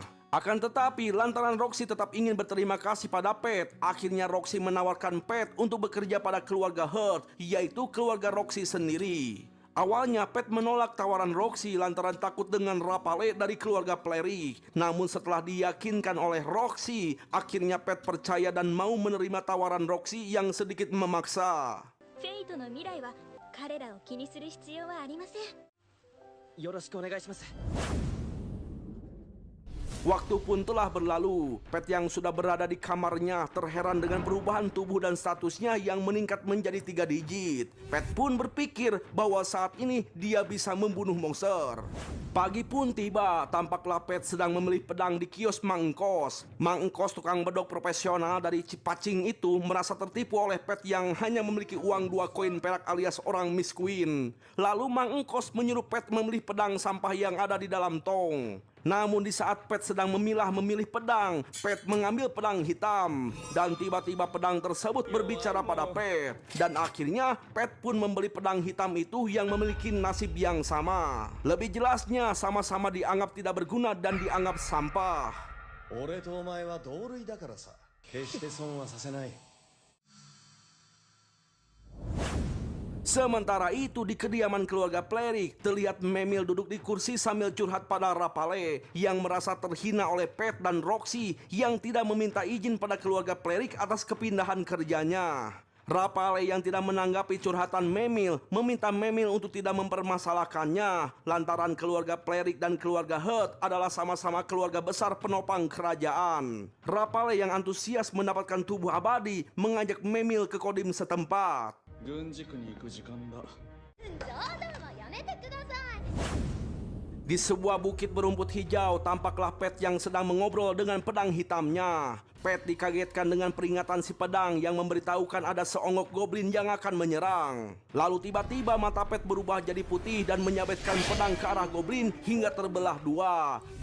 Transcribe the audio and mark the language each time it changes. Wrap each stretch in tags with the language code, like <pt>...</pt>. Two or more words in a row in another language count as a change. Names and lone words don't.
<id>Akan tetapi, lantaran Roxy tetap ingin berterima kasih pada Pat, akhirnya Roxy menawarkan Pat untuk bekerja pada keluarga Hurt, yaitu keluarga Roxy sendiri. Awalnya Pat menolak tawaran Roxy lantaran takut dengan Rapale dari keluarga Cleric. Namun setelah diyakinkan oleh Roxy, akhirnya Pat percaya dan mau menerima tawaran Roxy yang sedikit memaksa.</id> <ja>Fate の未来は彼らを気にする必要はありません。よろしくお願いします。</ja> <id>Waktu pun telah berlalu. Pat yang sudah berada di kamarnya terheran dengan perubahan tubuh dan statusnya yang meningkat menjadi 3 digit. Pat pun berpikir bahwa saat ini dia bisa membunuh monster. Pagi pun tiba, tampaklah Pat sedang membeli pedang di kios Mang Engkos. Mang Engkos, tukang bedog profesional dari Cipacing itu, merasa tertipu oleh Pat yang hanya memiliki uang 2 koin perak alias orang miskin. Lalu Mang Engkos menyuruh Pat memilih pedang sampah yang ada di dalam tong. Namun di saat Pat sedang memilih pedang, Pat mengambil pedang hitam. Dan tiba-tiba pedang tersebut berbicara pada Pat. Dan akhirnya Pat pun membeli pedang hitam itu yang memiliki nasib yang sama. Lebih jelasnya, sama-sama dianggap tidak berguna dan dianggap sampah.</id> <ja>俺とお前は同類だからさ。決して損はさせない。</ja> <id>Sementara itu di kediaman keluarga Cleric terlihat Memil duduk di kursi sambil curhat pada Rapale yang merasa terhina oleh Pat dan Roxy yang tidak meminta izin pada keluarga Cleric atas kepindahan kerjanya. Rapale yang tidak menanggapi curhatan Memil meminta Memil untuk tidak mempermasalahkannya lantaran keluarga Cleric dan keluarga Hurt adalah sama-sama keluarga besar penopang kerajaan. Rapale yang antusias mendapatkan tubuh abadi mengajak Memil ke kodim setempat.</id> <ja>軍軸に行く時間だ。冗談はやめてください。</ja> <id>Di sebuah bukit berumput hijau, tampaklah Pat yang sedang mengobrol dengan pedang hitamnya. Pat dikagetkan dengan peringatan si pedang yang memberitahukan ada seonggok goblin yang akan menyerang. Lalu tiba-tiba mata Pat berubah jadi putih dan menyabetkan pedang ke arah goblin hingga terbelah 2.</id>